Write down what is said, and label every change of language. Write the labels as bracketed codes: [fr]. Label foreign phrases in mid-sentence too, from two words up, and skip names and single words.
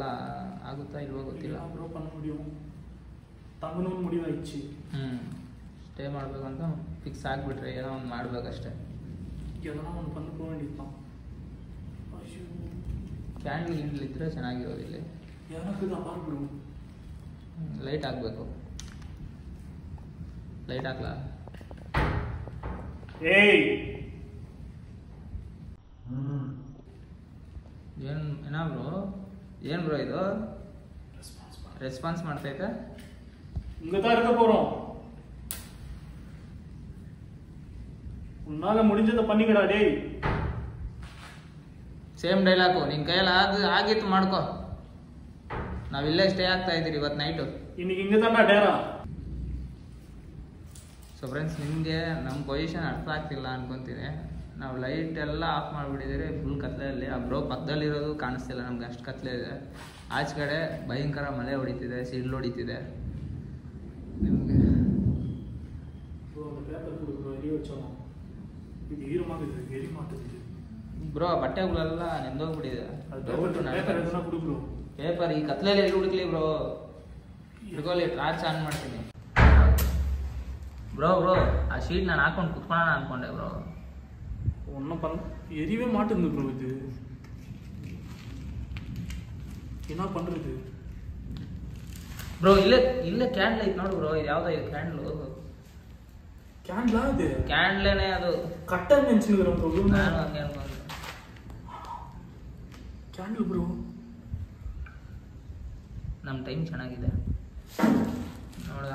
[kn] ಆಗುತ್ತಾ ಇಲ್ವೋ ಗೊತ್ತಿಲ್ಲ. [ta] ಬ್ರೋ பண்ண முடியும். தங்கணும் முடிவாயிடுச்சு. [kn] ಸ್ಟೇ ಮಾಡ್ಬೇಕಂತ ಫಿಕ್ಸ್ ಆಗಿಬಿಟ್ರೆ ಏನೋ ಒಂದು ಮಾಡ್ಬೇಕಷ್ಟೇ. ಏನೋ ಒಂದು ಬಂದು ಹೋಗಿದ್ದ. ಅಯ್ಯೋ, ಕ್ಯಾಂಡಲ್ ಇದ್ರೆ ಚೆನ್ನಾಗಿರೋದಿಲ್ಲ. ಏನಕ್ಕೆ ಅಪಾರ್ ಬ್ರೋ? ಲೈಟ್ ಹಾಕ್ಬೇಕು. ಲೈಟ್ ಹಾಕ್ಲಾ? ಏಯ್, ಏನಾ ಬ್ರೋ? ಏನು ಬ್ರೋ ಇದು ರೆಸ್ಪಾನ್ಸ್ ಮಾಡ್ತೈತೆ? [ta] இங்க தான் இருக்க போறோம். உன்னால முடிஞ்சதை பண்ணிக்கடா டேய். [en] same dialogue, [kn] ನಿನ್ನ ಕೈಯಲ್ಲಿ ಆಗಿತ್ತು ಮಾಡ್ಕೋ. ನಾವಿಲ್ಲೇ ಸ್ಟೇ ಆಗ್ತಾ ಇದ್ದೀರಿ ಇವತ್ತು ನೈಟು. [ta] இன்னைக்கு இங்கே தான்டா டேரா. [en] so friends, [kn] ನಿಮಗೆ ನಮ್ಮ ಪೊಸಿಷನ್ ಅರ್ಥ ಆಗ್ತಿಲ್ಲ ಅನ್ಕೊಂತೀನಿ. ನಾವು ಲೈಟ್ ಎಲ್ಲ ಆಫ್ ಮಾಡಿಬಿಟ್ಟಿದ್ದೀರಿ, ಫುಲ್ ಕತ್ಲೆಯಲ್ಲಿ. ಆ ಬ್ರೋ ಪಕ್ಕದಲ್ಲಿರೋದು ಕಾಣಿಸ್ತಿಲ್ಲ ನಮ್ಗೆ, ಅಷ್ಟು ಕತ್ಲೆ ಇದೆ. ಆಚೆ ಕಡೆ ಭಯಂಕರ ಮಳೆ ಹೊಡಿತಿದೆ, ಸಿಡ್ಲು ಹೊಡಿತಿದೆ. ನಿಮಗೆ ಬ್ರೋ ಬಟ್ಟೆಗಳೆಲ್ಲ ನೆಂದೋಗ್ಬಿಟ್ಟಿದೆ. ಪೇಪರ್ ಈ ಕತ್ಲೆಯಲ್ಲಿ ಎಲ್ಲಿ ಹುಡುಕ್ಲಿ ಬ್ರೋ? ಹಿಡ್ಕೊಳ್ಳಿ, [en] torch on [kn] ಮಾಡ್ತೀನಿ. ಬ್ರೋ ಆ ಶೀಟ್ ನಾನು ಹಾಕೊಂಡು ಕುತ್ಕೊಳ್ಳೋಣ ಅನ್ಕೊಂಡೆ ಬ್ರೋ. [ta] ஒன்றும் எரியவே மாட்டேங்குது ப்ரோ. இது என்ன பண்றது [kn] ಬ್ರೋ? ಇಲ್ಲೇ ಕ್ಯಾಂಡ್ಲ್ ಐತೆ ನೋಡು ಬ್ರೋ. ಇದು ಯಾವ್ದೋ ಇದು ಕ್ಯಾಂಡ್ಲು? ಕ್ಯಾಂಡ್ಲಾ? ಅದು ಕ್ಯಾಂಡ್ಲೇನೆ, ಅದು ಕಟ್ಟ ನೆನ್ಸಿದ್ರು ಬ್ರೋ. ನಾನು ಹಂಗೆ ಅನ್ಕೊಂಡೆ. ಕ್ಯಾಂಡ್ಲ್ ಬ್ರೋ. ನಮ್ಮ ಟೈಮ್ ಚೆನ್ನಾಗಿದೆ ನೋಡ.